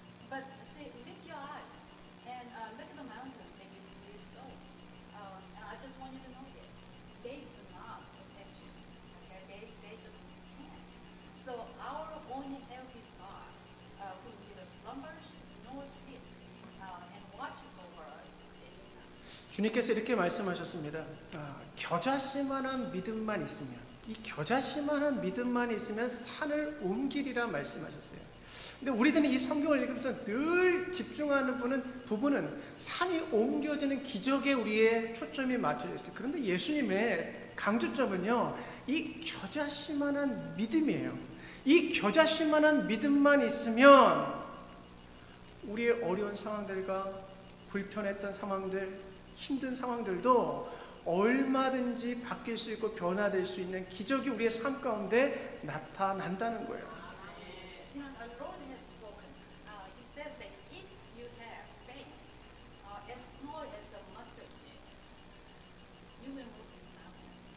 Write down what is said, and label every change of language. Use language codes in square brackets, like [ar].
[en] But see, lift your eyes and look at the mountains that you live so. And I just want you to know this: they do not protect you. Okay, they just can't. So our only help is God, who neither slumbers nor sleeps, and watches over us day and night. [ko] 주님께서 이렇게 말씀하셨습니다. 겨자씨만한 믿음만 있으면, 이 겨자씨만한 믿음만 있으면 산을 옮기리라 말씀하셨어요. 근데 우리들은 이 성경을 읽으면서 늘 집중하는 부분은 산이 옮겨지는 기적에 우리의 초점이 맞춰져 있어요. 그런데 예수님의 강조점은요, 이 겨자씨만한 믿음이에요. 이 겨자씨만한 믿음만 있으면 우리의 어려운 상황들과 불편했던 상황들, 힘든 상황들도 얼마든지 바뀔 수 있고 변화될 수 있는 기적이 우리의 삶 가운데 나타난다는 거예요. [en] The Lord has spoken. He says that if you have faith as small as the mustard seed, you will move this mountain.